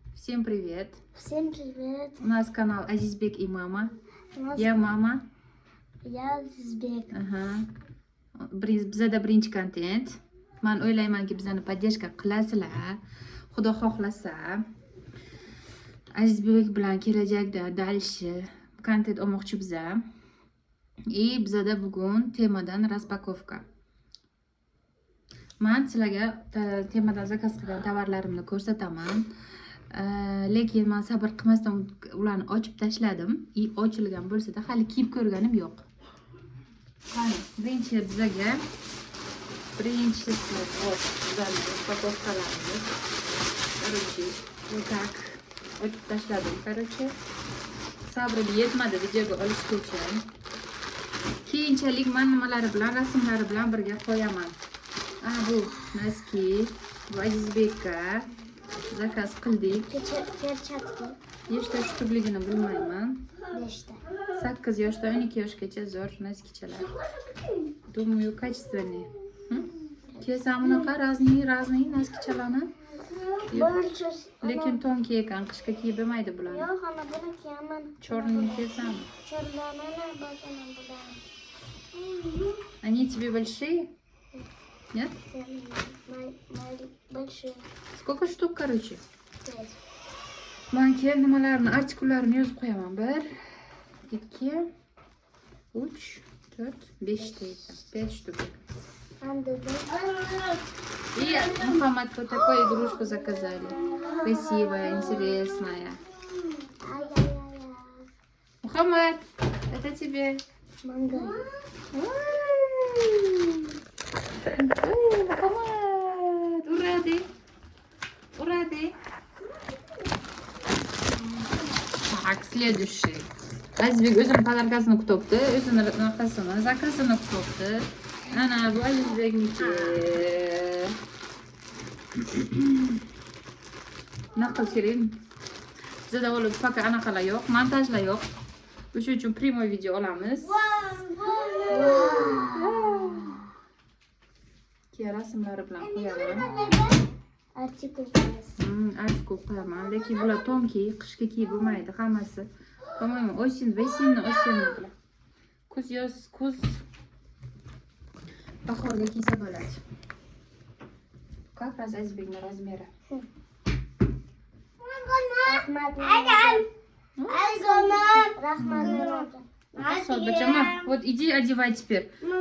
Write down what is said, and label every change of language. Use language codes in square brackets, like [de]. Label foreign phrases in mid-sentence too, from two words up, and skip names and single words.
[ru] Всем привет! Всем привет! У нас канал Азизбек и мама. нас- Я мама. Я Азизбек. [uz] Bizada birinchi kontent. Men o'ylaymanki bizani поддержка qilasizlar. Xudo xohlasa Azizbek bilan kelajakda dальше kontent olmoqchi biza. И bizada bugun temadan распаковка. Men sizlarga temadan zakaz qilgan tovarlarimni ko'rsataman. Lekin men sabr qilmasdan ularni ochib tashladim. Ochilgan bo'lsa-da hali kiyib ko'rganim yo'q. Qani, birinchi bizga birinchisi bizani raspаковкаlarimiz. [ru] Короче, вот так [uz] ochib tashladim. Короче, sabrim yetmadi videoga olishgacha. Keyinchalik men nimalari bilan, rasmlari bilan birga qo'yaman. Bu noski, bu Azizbekka zakaz qildik. [ru] Перчатки. [uz] Nechta shtukligini bilmayman. 5 8 yoshdan 12 yoshgacha zo'r noskichalar. [ru] Думаю, качественные. [uz] Kesan bunaqa разный noskichalarni. [ru] Больше. [uz] Lekin tonki ekan, qishga kiyib bo'lmaydi bularni. Yo'q, ana buni kiyaman. Черный kesan. [ru] Черные ботаны bular. Они тебе большие? Нет? Большие. Сколько штук, короче? 5. [uz] Manki nimalarni, artikullarini yozib qo'yaman. 1, 2, 3, 4, 5 ta ekan. 5 штук. [ru] И Мухаммад вот такую игрушку заказали. Красивая, интересная. Мухаммад, это тебе. Манго. Мухаммад, ура ты. Так, следующий. [uz] Azizbek o'zini podarkasini kutibdi, o'zini narxasini, zakazini kutibdi. Ana bu Azizbekniki. Naql kerak. Bizda bo'lib faqat anaqalar yo'q, montajlar yo'q. O'sha uchun prямой video olamiz. Keyin rasmlari bilan qo'yaman. Artikul. Artikul qo'yaman, lekin bular tonki, qishga kiyib bo'lmaydi hammasi. [ru] По-моему, осенний. [uz] Kuz, yoz, kuz. Bahorga kiysa bo'ladi. [ru] Как раз Azizbekning размеры. [uz] Рахмат. [ru] Вот иди одевай теперь.